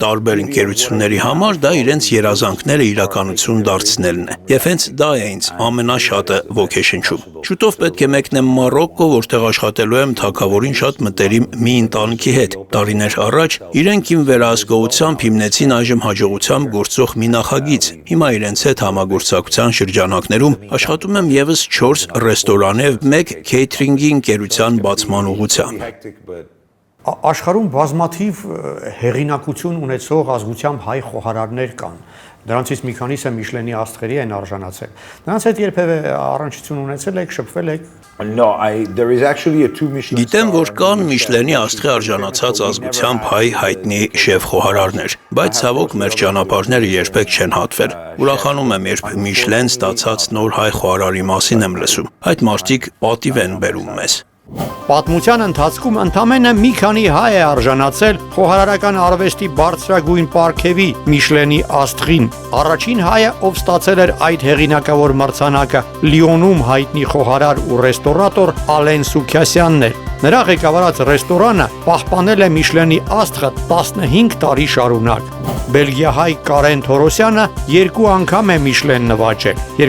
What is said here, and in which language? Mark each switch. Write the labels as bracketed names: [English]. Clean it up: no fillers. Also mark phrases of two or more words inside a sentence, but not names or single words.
[Armenian] տարբեր ընկերությունների համար, դա իրենց երազանքները իրականություն դարձնելն է։ Եվ հենց դա է ինձ ամենաշատը ոգեշնչում։ Շուտով պետք է մեկնեմ Մարոկկո, որտեղ աշխատելու եմ թագավորին շատ մտերիմ մի ընտանիքի հետ։ Տարիներ առաջ իրենք իմ վերահսկողությամբ հիմնեցին այժմ հաջողությամբ գործող մի նախագիծ։ Հիմա իրենց հետ համագործակցության շրջանակներում աշխատում եմ եւս 4 ռեստորանի եւ 1 քեյթրինգի ընկերության բացման ուղղությամբ։ Աշխարհում բազմաթիվ հեղինակություն ունեցող ազգությամբ հայ խոհարարներ կան։ Դրանցից մի քանիսը Միշլենի աստղերի են արժանացել։ Նրանց հետ երբևէ առնչություն ունեցել եք, շփվել եք։ [English] No, there is actually a 2 Michelin. [Armenian] Գիտեմ, որ կան Միշլենի աստղի արժանացած ազգությամբ հայ հայտնի շեֆ խոհարարներ, բայց ցավոք մեր ճանապարհները երբեք չեն հատվել։ Ուրախանում եմ, երբ Միշլեն ստացած նոր հայ խոհարարի մասին եմ լսում։ Այդ մարդիկ պատիվ են բերում մեզ։ Պատմության ընթացքում ընդամենը մի քանի հայ է արժանացել խոհարարական արվեստի բարձրագույն պարգևի Միշլենի աստղին։ Առաջին հայը, ով ստացել էր այդ հեղինակավոր մրցանակը, Լիոնում հայտնի խոհարար ու ռեստորատոր Ալեն Սուքյասյանն էր։ Նրա ղեկավարած ռեստորանը պահպանել է Միշլենի աստղը 15 տարի շարունակ։ Բելգիահայ Կարեն Թորոսյանը 2 անգամ է Միշլեն նվաճել՝